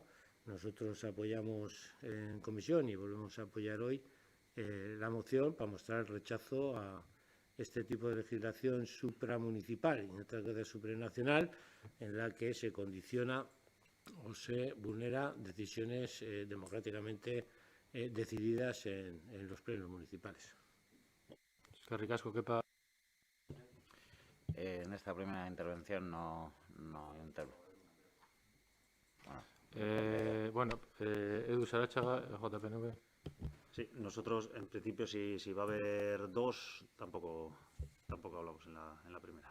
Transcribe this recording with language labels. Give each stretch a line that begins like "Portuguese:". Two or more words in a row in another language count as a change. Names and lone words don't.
Spanish: Nosotros apoyamos en comisión y volvemos a apoyar hoy la moción para mostrar el rechazo a este tipo de legislación supramunicipal y en otras veces supranacional, en la que se condiciona o se vulnera decisiones democráticamente decididas en los plenos municipales.
Basque: Eskerrik asko, Kepa.
Spanish: En esta primera intervención no intervengo. Bueno, Edu Sarachaga, JPNV. Sí, nosotros en principio si va a haber 2, tampoco hablamos en la primera.